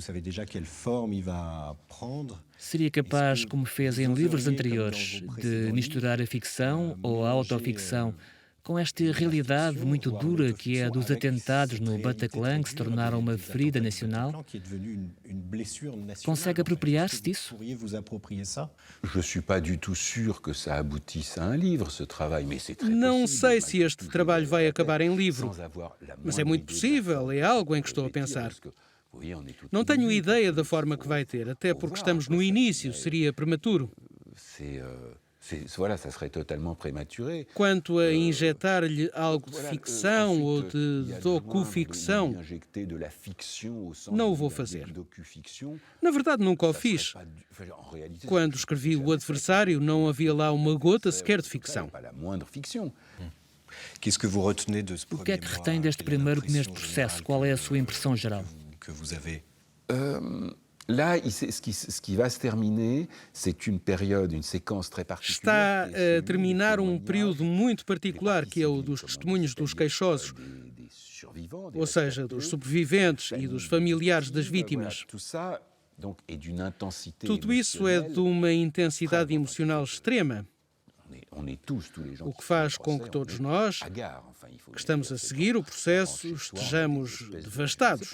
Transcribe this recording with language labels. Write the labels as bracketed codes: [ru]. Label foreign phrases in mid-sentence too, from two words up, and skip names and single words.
[pt] Seria capaz, como fez em livros anteriores, de misturar a ficção ou a autoficção com esta realidade muito dura que é a dos atentados no Bataclan, que se tornaram uma ferida nacional? Consegue apropriar-se disso? [fr] Je suis pas du tout sûr que ça aboutisse à un livre, ce travail, mais c'est très [pt] Não [fr] possible, [pt] sei mas se este trabalho vai acabar em livro, [fr] sans avoir la [pt] mas é [fr] moindre [pt] muito [fr] idée possível, de [pt] é algo em que estou a pensar. [fr] parce que, vous voyez, on est tout [pt] Não [fr] au [pt] tenho [fr] début, [pt] ideia da forma que vai ter, até porque estamos no início, seria prematuro. [fr] Voilà, ça serait totalement prématuré. [pt] Quanto a injetar-lhe algo de ficção ou de docu-ficção, não o vou fazer. Na verdade, nunca o fiz. Quando escrevi O Adversário, não havia lá uma gota sequer de ficção. O que é que retém deste primeiro mês de processo? Qual é a sua impressão geral? [fr] Là, ce qui va se terminer, c'est une période, une séquence très [pt] Está [fr] particulière. [pt] a terminar um período muito particular, que é o dos testemunhos dos queixosos, ou seja, dos sobreviventes e dos familiares das vítimas. Tudo isso é de uma intensidade emocional extrema, o que faz com que todos nós, que estamos a seguir o processo, estejamos devastados.